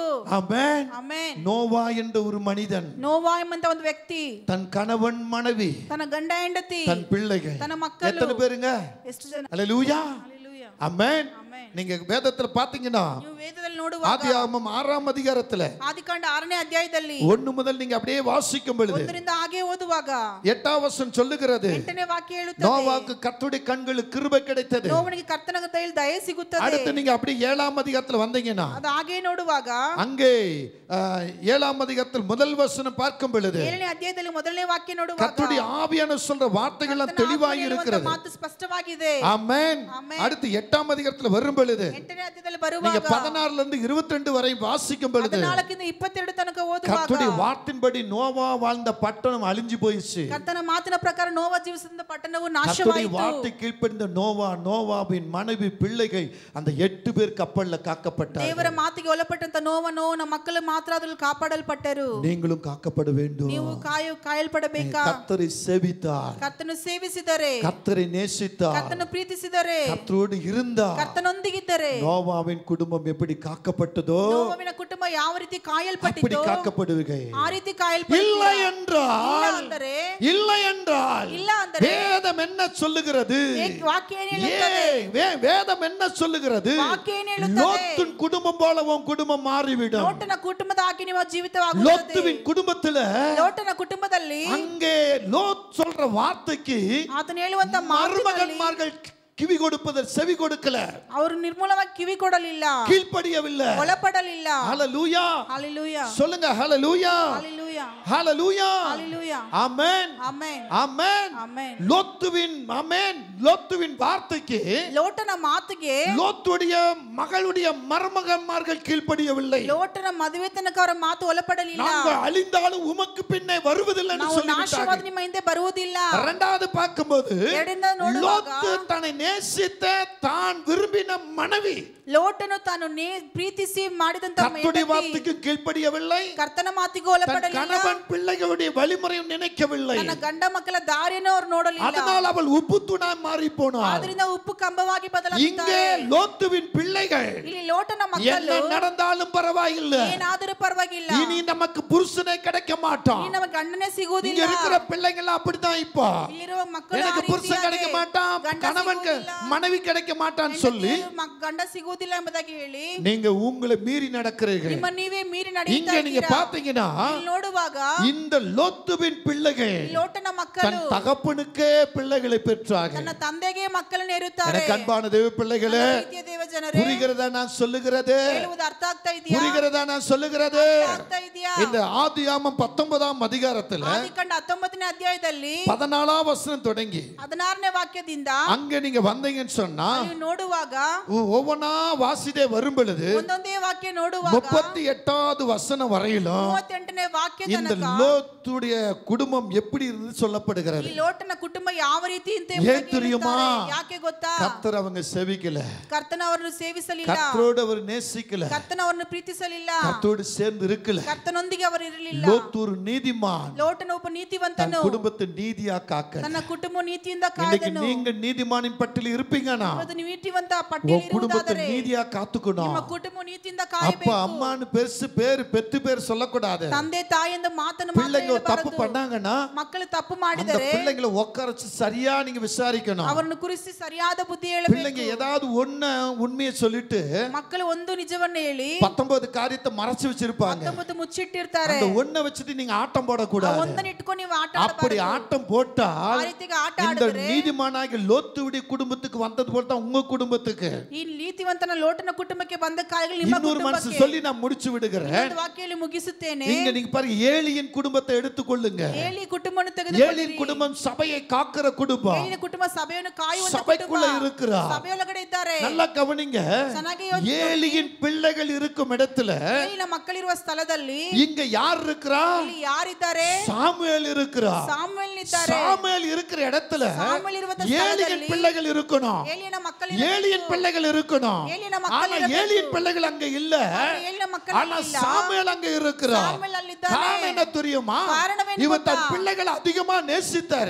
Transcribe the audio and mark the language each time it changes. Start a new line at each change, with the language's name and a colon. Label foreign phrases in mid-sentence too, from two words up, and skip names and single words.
Tamil: ஆமென்.
Kannada: ಆಮೆನ್.
Tamil: நோவா என்ற ஒரு மனிதன்
Kannada: ನೋವಾ ಎಂಬಂತ ಒಂದು ವ್ಯಕ್ತಿ
Tamil: தன் கணவன் மனைவி
Kannada: ತನ್ನ ಗಂಡ ಹೆಂಡತಿ
Tamil: தன் பிள்ளைகள்
Kannada: ತನ್ನ ಮಕ್ಕಳು
Tamil: எத்தனை பேருங்க?
Kannada: ಎಷ್ಟು ಜನ?
Tamil: அல்லேலூயா.
Kannada: ಹಲ್ಲೆಲೂಯಾ.
Tamil: ஆமென்.
Kannada: ಆಮೆನ್.
Tamil: நீங்க வேதத்துல பாத்தீங்கன்னா ஆதியாகமம் 6ஆம் அதிகாரத்துல
Kannada: ಆದಿಕಾಂಡ 6ನೇ ಅಧ್ಯಾಯದಲ್ಲಿ
Tamil: 1 முதல் நீங்க அப்படியே வாசிக்கும் பொழுது
Kannada: 1ರಿಂದ ಹಾಗೆ ಓದುವಾಗ
Tamil: 8ஆம் வசனம் சொல்லுகிறது
Kannada: 8ನೇ ವಾಕ್ಯ ಹೇಳುತ್ತದೆ
Tamil: நோவாவுக்கு கர்த்தருடைய கண்களுக்கு கிருபை கிடைத்தது
Kannada: ನೋವನಿಗೆ ಕರ್ತನ ಕೈಯಲ್ಲಿ ದಯೆ ಸಿಗುತ್ತದೆ
Tamil: அடுத்து நீங்க அப்படியே 7ஆம் அதிகாரத்துல வந்தீங்கன்னா
Kannada: ಅದು ಹಾಗೆ ನೋಡುವಾಗ
Tamil: அங்கே 7ஆம் அதிகாரத்தில் முதல் வசனம் பார்க்கும் பொழுது
Kannada: 7ನೇ ಅಧ್ಯಾಯದಲ್ಲಿ ಮೊದಲನೇ ವಾಕ್ಯ ನೋಡುವಾಗ
Tamil: கர்த்தருடைய ஆவியான சொல்ற வார்த்தைகள் எல்லாம் தெளிவாய் இருக்கிறது
Kannada: ಮಾತು ಸ್ಪಷ್ಟವಾಗಿದೆ
Tamil: ஆமென் அடுத்து 8ஆம் அதிகாரத்துல வரும் பொழுது
Kannada: 8ನೇ ಅಧ್ಯಾಯದಲ್ಲಿ ಬರುವಾಗ
Tamil: நீங்க 16ல இருந்து 22 வரை வாசிக்கும் பொழுது
Kannada: 14ರಿಂದ 22 ತನಕ ಓದುವಾಗ
Tamil: கர்த்தருடைய வார்த்தையின்படி நோவா வாழ்ந்த பட்டணம் அழிஞ்சு போயிச்சு
Kannada: ಕರ್ತನ ಮಾತಿನ ಪ್ರಕಾರ ನೋವಾ ಜೀವಿಸಿದ ಪಟ್ಟಣವು
Tamil: கர்த்தருடைய
Kannada: ನಾಶವಾಯಿತು
Tamil: வார்த்தை கீழ்ப்படிந்த நோவாவின் மனைவி பிள்ளைகள் அந்த 8 பேர் கப்பல்ல காக்கப்பட்டார்கள்
Kannada: ದೇವರ ಮಾತಿಗೆ ಒಳಪಟ್ಟಂತ ನೋವನ ಮಕ್ಕಳು ಮಾತ್ರ ಅದರಲ್ಲಿ ಕಾಪಾಡಲ್ಪಟ್ಟರು
Tamil: நீங்களும் காக்கப்பட வேண்டும்
Kannada: ನೀವು ಕಾಯಲ್ಪಡಬೇಕಾ
Tamil: கர்த்தரை சேவித்தார்
Kannada: ಕರ್ತನು ಸೇವಿಸಿದರೆ
Tamil: கர்த்தரை நேசித்தார்
Kannada: ಕರ್ತನು ಪ್ರೀತಿಸಿದರೆ
Tamil: கர்த்தரோடு இருந்தார்
Kannada: ಕರ್ತನೊಂದಿಗಿದ್ದರೆ
Tamil: நோவாவின் குடும்பம் எப்படி காக்கப்பட்டதோ
Kannada: ನೋವಿನ ಕುಟುಂಬ ಯಾವ ರೀತಿ
Tamil: அப்படி
Kannada: ಕಾಯಲ್ಪಟ್ಟಿತೋ
Tamil: காக்கப்படுவீர்கள்
Kannada: ಆ ರೀತಿ ಕಾಯಲ್ಪಟ್ಟಿಲ್ಲ
Tamil: இல்லை என்றால்
Kannada: ಇಲ್ಲ ಅಂದರೆ
Tamil: வேதம் என்ன சொல்லுகிறது
Kannada: ವಾಕ್ಯ ಏನು ಹೇಳುತ್ತದೆ
Tamil: வேதம் என்ன சொல்லுகிறது
Kannada: ವಾಕ್ಯ ಏನು ಹೇಳುತ್ತದೆ
Tamil: லோத்தின் குடும்பம் போல உன் குடும்பம் மாறிவிடும்
Kannada: ಲೋಟನ ಕುಟುಂಬದ ಹಾಗೆ ನಿಮ್ಮ ಜೀವಿತವಾಗುತ್ತದೆ
Tamil: லோத்துவின் குடும்பத்துல
Kannada: ಲೋಟನ ಕುಟುಂಬದಲ್ಲಿ
Tamil: அங்கே லோத் சொல்ற வார்த்தைக்கு
Kannada: ಆತನು ಹೇಳುವಂತ
Tamil: மருமகன்மார்கள் ಕಿವಿ கொடுப்பதற்கு செவி கொடுக்கல
Kannada: ಅವರು ನಿರ್ಮೂಲವಾಗಿ ಕಿವಿ ಕೊಡಲಿಲ್ಲ
Tamil: கீழ்ப்படியவில்லை
Kannada: ಒಳಪಡಲಿಲ್ಲ
Tamil: ஹalleluya ஹalleluya சொல்லுங்க ஹalleluya ஹalleluya ஹalleluya ஹalleluya ஆமென் ஆமென் ஆமென் ஆமென் லோத்துவின் வார்த்தைக்கு
Kannada: லோட்டன ಮಾತಿಗೆ
Tamil: லோத்துடைய மகளுடைய மருமகன்மார்கள் கீழ்ப்படியவில்லை
Kannada: ಲೋಟನ ಮದುವೆ ತನಕ ಅವರ ಮಾತು ಒಳಪಡಲಿಲ್ಲ
Tamil: நாங்கள் அழிந்தாலும் உமக்கு பின்னே வருவதில்லை என்று
Kannada: ನಾವು ನಾಶವಾದ
Tamil: சொல்லிவிட்டார்கள்
Kannada: ನಿಮ್ಮ ಹಿಂದೆ ಬರುವುದಿಲ್ಲ
Tamil: இரண்டாவது பார்க்கும்போது
Kannada: ಎರಡರಿಂದ ನೋಡುವಾಗ
Tamil: லோத்து தன்னை நேசித்த தான் விரும்பின மனைவி
Kannada: ಲೋಟನು ತಾನು ಪ್ರೀತಿಸಿ ಮಾಡಿದಂತ
Tamil: கர்த்தருடைய வார்த்தைக்கு கீழ்ப்படியவில்லை
Kannada: ಕರ್ತನ ಮಾತಿಗೆ ಒಳಪಡಲಿಲ್ಲ
Tamil: கணவன் பிள்ளைகளுடைய வழிமுறையும் நினைக்கவில்லை
Kannada: ತನ್ನ ಗಂಡ ಮಕ್ಕಳ ದಾರಿಯನ್ನು ಅವರು ನೋಡಲಿಲ್ಲ
Tamil: அதனால் அவள் உப்பு தூணாய் மாறி போனாள்
Kannada: ಆದ್ರಿಂದ ಉಪ್ಪು ಕಂಬವಾಗಿ ಬದಲಾಗುತ್ತಾರೆ
Tamil: இங்கே லோத்துவின் பிள்ளைகள்
Kannada: ಇಲ್ಲಿ ಲೋಟನ
Tamil: என்ன
Kannada: ಮಕ್ಕಳು
Tamil: நடந்தாலும் பரவாயில்லை
Kannada: ಏನಾದರೂ ಪರವಾಗಿಲ್ಲ
Tamil: இனி நமக்கு புருஷனே கிடைக்க மாட்டான்
Kannada: ಈ ನಮ್ಮ ಗಂಡನೇ
Tamil: இங்க
Kannada: ಸಿಗುವುದಿಲ್ಲ
Tamil: இருக்கிற பிள்ளைங்க எல்லாம் அப்படிதான் இப்போ
Kannada: ಇಲ್ಲಿರುವ ಮಕ್ಕಳು
Tamil: எனக்கு புருஷன் கிடைக்க மாட்டான் கணவனுக்கு மனைவி கிடைக்க மாட்டான்னு சொல்லி
Kannada: ಗಂಡ ಸಿಗುವುದಿಲ್ಲ ಎಂಬುದಾಗಿ ಹೇಳಿ
Tamil: நீங்க உங்களை மீறி நடக்கிறீர்கள்
Kannada: ನಿಮ್ಮ ನೀವೇ ಮೀರಿ
Tamil: இங்க
Kannada: ನಡೆಯುತ್ತಾ
Tamil: நீங்க
Kannada: ಇದ್ದೀರಾ
Tamil: பாத்தீங்கன்னா
Kannada: ನೋಡುವಾಗ
Tamil: இந்த லோத்துவின் பிள்ளைகள்
Kannada: ಲೋಟನ
Tamil: தன்
Kannada: ಮಕ್ಕಳು
Tamil: தகப்பனுக்கே பிள்ளைகளை பெற்றார்கள்
Kannada: ತನ್ನ ತಂದೆಗೆ ಮಕ್ಕಳನ್ನು ಇರುತ್ತಾರೆ
Tamil: எனக்கு அன்பான தேவ பிள்ளைகளே
Kannada: ಪ್ರೀತಿಯ ದೇವ ಜನರೇ
Tamil: புரிகிறதா நான் சொல்லுகிறது
Kannada: ಹೇಳುವುದು ಅರ್ಥ ಆಗ್ತಾ ಇದೆಯಾ
Tamil: புரிகிறதா நான் சொல்லுகிறது
Kannada: ಆಗ್ತಾ ಇದೆಯಾ
Tamil: இந்த ஆதியாகமம் 19ஆம் அதிகாரத்துல
Kannada: ಆದಿಕಾಂಡ 19ನೇ ಅಧ್ಯಾಯದಲ್ಲಿ
Tamil: 14ஆம் வசனம் தொடங்கி
Kannada: 16ನೇ ವಾಕ್ಯದಿಂದ
Tamil: அங்க நீங்க வந்தீங்கன்னு சொன்னா
Kannada: ನೀವು ನೋಡುವಾಗ
Tamil: ஒவ்வொன்னா வாசிதே வரும் பொழுது
Kannada: ಒಂದೊಂದೇ ವಾಕ್ಯ ನೋಡುವಾಗ
Tamil: 38வது வசனம் வரையிலும்
Kannada: 38ನೇ ವಾಕ್ಯ
Tamil: இந்த
Kannada: ತನಕ
Tamil: லோத்துடைய குடும்பம் எப்படி இருந்து சொல்லப்படுகிறது
Kannada: ಈ ಲೋಟನ ಕುಟುಂಬ ಯಾವ ರೀತಿ ಅಂತ
Tamil: ஏன் தெரியுமா
Kannada: ಯಾಕೆ ಗೊತ್ತಾ
Tamil: கர்த்தர் அவங்க செவிக்கல
Kannada: ಕರ್ತನ ಅವರನ್ನು ಸೇವಿಸಲಿಲ್ಲ
Tamil: கர்த்தரோடு அவர் நேசிக்கல
Kannada: ಕರ್ತನ ಅವರನ್ನು ಪ್ರೀತಿಸಲಿಲ್ಲ
Tamil: கர்த்தரோடு சேர்ந்து இருக்கல
Kannada: ಕರ್ತನೊಂದಿಗೆ ಅವರು ಇರಲಿಲ್ಲ
Tamil: லோத்து ஒரு நீதிமான்
Kannada: ಲೋಟನ ಒಬ್ಬ
Tamil: தன்
Kannada: ನೀತಿವಂತನು
Tamil: குடும்பத்தை நீதியா காக்க
Kannada: ತನ್ನ ಕುಟುಂಬ ನೀತಿಯಿಂದ
Tamil: இன்னைக்கு
Kannada: ಕಾದನು
Tamil: நீங்க நீதிமானின் பட்டியல் இருப்பீங்கன்னா
Kannada: ಇವತ್ತು ನೀವು ನೀತಿವಂತ
Tamil: உன்
Kannada: ಪಟ್ಟಿಯಲ್ಲಿ
Tamil: குடும்பத்தை
Kannada: ಇರುವುದಾದರೆ
Tamil: நீதியா காத்துக்கணும்
Kannada: ನಿಮ್ಮ ಕುಟುಂಬ ನೀತಿಯಿಂದ
Tamil: அப்பா
Kannada: ಕಾಯಬೇಕು
Tamil: அம்மான்னு பெருசு பேரு பெத்து பேர் சொல்லக்கூடாது
Kannada: ತಂದೆ ತಾಯಿ ಎಂದು ಮಾತನ್ನು ಮಾತ್ರ
Tamil: பிள்ளைங்க ஒரு தப்பு
Kannada: ಹೇಳಬಾರದು.
Tamil: பண்ணாங்கன்னா
Kannada: ಮಕ್ಕಳು ತಪ್ಪು
Tamil: அந்த
Kannada: ಮಾಡಿದರೆ
Tamil: பிள்ளைங்களை உட்கார வச்சு சரியா நீங்க விசாரிக்கணும்
Kannada: ಅವರನ್ನು ಕುರಿಸಿ ಸರಿಯಾದ ಬುದ್ಧಿ
Tamil: பிள்ளைங்க
Kannada: ಹೇಳಬೇಕು
Tamil: ஏதாவது ஒண்ணு உண்மையை சொல்லிட்டு
Kannada: ಮಕ್ಕಳು ಒಂದು ನಿಜವನ್ನು ಹೇಳಿ
Tamil: 19 காரியத்தை மறைச்சு வச்சிருப்பாங்க
Kannada: 19 ಮುಚ್ಚಿಟ್ಟಿರ್ತಾರೆ
Tamil: அந்த ஒண்ணை வச்சுட்டு நீங்க ஆட்டம்
Kannada: ಆ
Tamil: போடக்கூடாது
Kannada: ಒಂದನ್ನು ಇಟ್ಕೊಂಡು ನೀವು ಆಟ
Tamil: அப்படி
Kannada: ಆಡಬಾರದು.
Tamil: ஆட்டம் போட்டால்
Kannada: ಆ ರೀತಿಗೆ ಆಟ
Tamil: இந்த
Kannada: ಆಡಿದ್ರೆ
Tamil: நீதிமானாகிய லோத்துவுடைய குடும்பத்துக்கு வந்தது போல தான் உங்க குடும்பத்துக்கு
Kannada: ಈ ನೀತಿವಂತನ ಲೋಟನ ಕುಟುಂಬಕ್ಕೆ ಬಂದ ಕಾರ್ಯಗಳು ನಿಮ್ಮ
Tamil: இன்னொரு மனசு
Kannada: ಕುಟುಂಬಕ್ಕೆ
Tamil: சொல்லி நான் முடிச்சு விடுகிறேன்
Kannada: ಒಂದು ವಾಕ್ಯದಲ್ಲಿ ಮುಗಿಸುತ್ತೇನೆ
Tamil: இங்க நீங்க பாருங்க ஏலியின் குடும்பத்தை எடுத்துக்கொள்ளுங்க
Kannada: ಏಲಿ ಕುಟುಂಬವನ್ನು
Tamil: ஏலியின்
Kannada: ತೆಗೆದುಕೊಳ್ಳಿ
Tamil: குடும்பம் சபையை காக்கிற குடும்பம்
Kannada: ಏಲಿನ ಕುಟುಂಬ ಸಭೆಯನ್ನು ಕಾಯುವಂತ
Tamil: சபைக்குள்ள
Kannada: ಕುಟುಂಬ
Tamil: இருக்கிறா
Kannada: ಸಭೆಯೊಳಗಡೆ ಇದ್ದಾರೆ
Tamil: நல்லா கவனிங்க
Kannada: ಚೆನ್ನಾಗಿ ಯೋಚಿಸಿ.
Tamil: ஏலியின் பிள்ளைகள் இருக்கும் இடத்துல
Kannada: ಏಲಿನ ಮಕ್ಕಳಿರುವ ಸ್ಥಳದಲ್ಲಿ
Tamil: இங்க யார் இருக்கிறா
Kannada: ಇಲ್ಲಿ ಯಾರಿದ್ದಾರೆ
Tamil: சாமுவேல் இருக்கிறா
Kannada: ಸಾಮುವೇಲನಿದ್ದಾರೆ
Tamil: சாமுவேல் இருக்கிற இடத்துல
Kannada: ಸಾಮುವೇಲ್ ಇರುವ
Tamil: ஏலியின்
Kannada: ಸ್ಥಳದಲ್ಲಿ
Tamil: பிள்ளைகள் இருக்கணும்
Kannada: ಏಲಿನ ಮಕ್ಕಳು
Tamil: ஏலியின் பிள்ளைகள் இருக்கணும்
Kannada: ಏಲಿನ ಮಕ್ಕಳು
Tamil: ஆனா
Kannada: ಇರಬೇಕು.
Tamil: ஏலியின் பிள்ளைகள் அங்க இல்ல
Kannada: ಏಲಿನ ಮಕ್ಕಳು
Tamil: ஆனா
Kannada: ಇಲ್ಲ
Tamil: சாமுவேல் அங்க இருக்கிறா
Kannada: ಸಾಮುವೇಲ್ ಅಲ್ಲಿದ್ದಾನೆ
Tamil: காரணம் என்ன தெரியுமா? இவர் தன் பிள்ளைகளை அதிகமா நேசித்தாரு.